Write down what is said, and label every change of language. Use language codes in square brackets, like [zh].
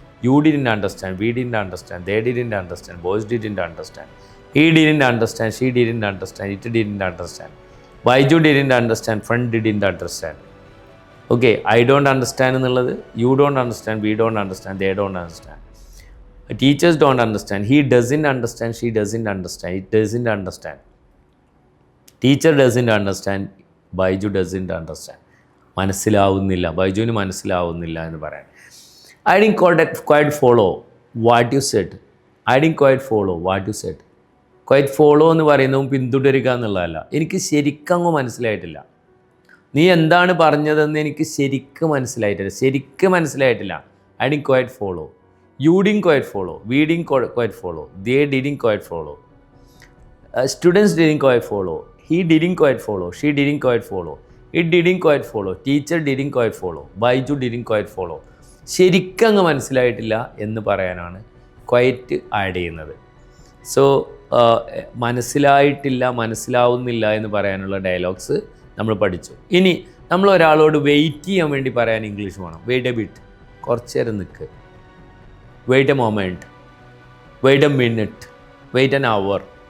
[en] You didn't understand, we didn't understand, they didn't understand, boys didn't understand, he didn't understand, she didn't understand, it didn't understand, Baiju didn't understand, friend didn't understand. Okay, I don't understand [ml] എന്നുള്ളത് [en] You don't understand, we don't understand, they don't understand. Teachers don't understand, he doesn't understand, she doesn't understand, it doesn't understand. Teacher doesn't understand, Baiju doesn't understand. [ml] മനസ്സിലാവുന്നില്ല, ബൈജുവിന് മനസ്സിലാവുന്നില്ല എന്ന് പറയാൻ. [en] I didn't quite follow what you said. I didn't quite follow what you said. Quite follow [ml] എന്ന് പറയുന്നതും പിന്തുടരുക എന്നുള്ളതല്ല. എനിക്ക് ശരിക്കങ്ങ് മനസ്സിലായിട്ടില്ല. നീ എന്താണ് പറഞ്ഞതെന്ന് എനിക്ക് ശരിക്കും മനസ്സിലായിട്ടില്ല. [en] I didn't quite follow. You didn't quite follow, we didn't quite follow, they didn't quite follow, students didn't quite follow, he didn't quite follow, she didn't quite follow, it didn't quite follow, teacher didn't quite follow, Baiju didn't quite follow. [ml] ശരിക്കങ്ങ് മനസ്സിലായിട്ടില്ല എന്ന് പറയാനാണ് quite add ചെയ്യുന്നത്. So മനസ്സിലായിട്ടില്ല, മനസ്സിലാവുന്നില്ല എന്ന് പറയാനുള്ള dialogues നമ്മൾ പഠിച്ചു. ഇനി നമ്മൾ ഒരാളോട് വെയിറ്റ് ചെയ്യാൻ വേണ്ടി പറയാൻ ഇംഗ്ലീഷ് വേണം. [en] wait a bit, [ml] കുറച്ച് നേരം നിൽക്ക്. [en] Wait a moment, wait a minute, wait an hour.